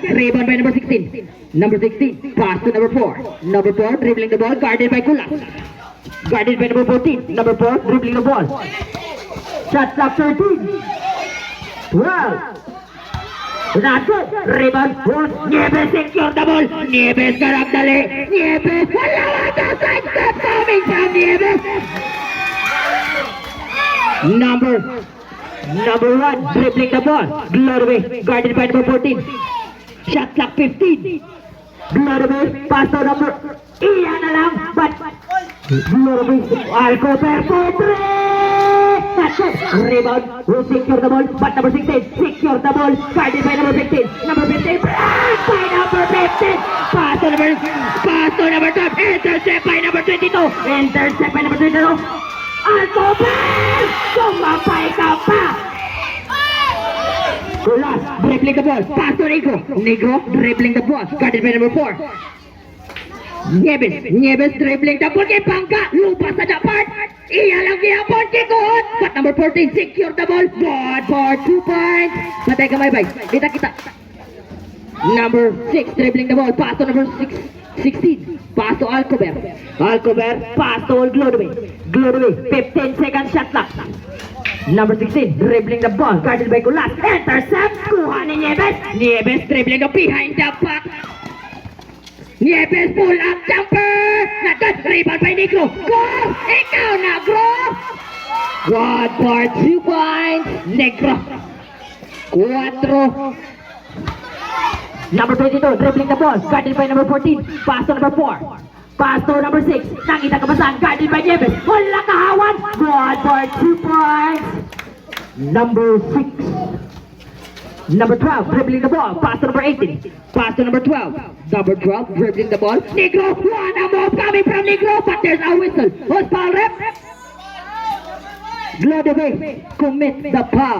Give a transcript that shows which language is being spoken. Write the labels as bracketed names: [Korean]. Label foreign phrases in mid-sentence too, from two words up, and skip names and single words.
[English] Rebound by number 16. Number 16, pass to number 4. Number 4, dribbling the ball, guarded by Kulas. Guarded by number 14. Number 4, dribbling the ball. Shot clock 13. 12. Not good. Rebound. Nieves secure the ball. [Hiligaynon] Nieves garap dali. Nieves. Wala wala. [English] Sidestep coming from Nieves. Number 1, dribbling the ball. Glorway. Guarded by number 14. Shot clock 15. Glorway. Pass to number. [Hiligaynon] Iyan na lang. [English] But Glorway. Alcover for 3. That's it. Rebound. Who secure the ball? But number 16. Secure the ball. Guarded by number 15. Number 15. Blocked by number 15. Pass to number 12. Intercept by number 22. Intercept by number 22. Alcover! [Hiligaynon] Sumapay ka pa! Kulas, [English] dribbling the ball. Pass to Negro. Negro, dribbling the ball. Guarded by number 4. Nieves dribbling the ball. [Hiligaynon] Kay Pangka, lupa sa dapat. Iya lang gihapon, kikuhot. [English] But number 14, secure the ball. Good for 2 points. [Hiligaynon] Patay ka may bay. Kita. [English] Number 6, dribbling the ball. Pass to number 16. Pass to Alcover. Pass to Glorway. 15 seconds shot clock. Number 16, dribbling the ball. Guarded by Kulas. Intercept. [Hiligaynon] Kuha ni [English] Nieves. Nieves dribbling the behind the back. Nieves pull up jumper. Natas rebound by Negro. Go! [Hiligaynon] Ikaw na, [English] Gro! Good for 2 points. Negro. 4. Number 22, dribbling the ball. Guarded by number 14. Pass to number 4. Pass to number 6. [Hiligaynon] Nakita kabasan. [English] Guarded by Nieves. [Hiligaynon] Wala kahawan. [English] Good for 2 points. Number 6. Number 12, dribbling the ball. Pass to number 18. Pass to number 12. Number 12, dribbling the ball. Negro, one move coming from Negro, but there's a whistle. Who's foul rep? Glodeway commit the foul.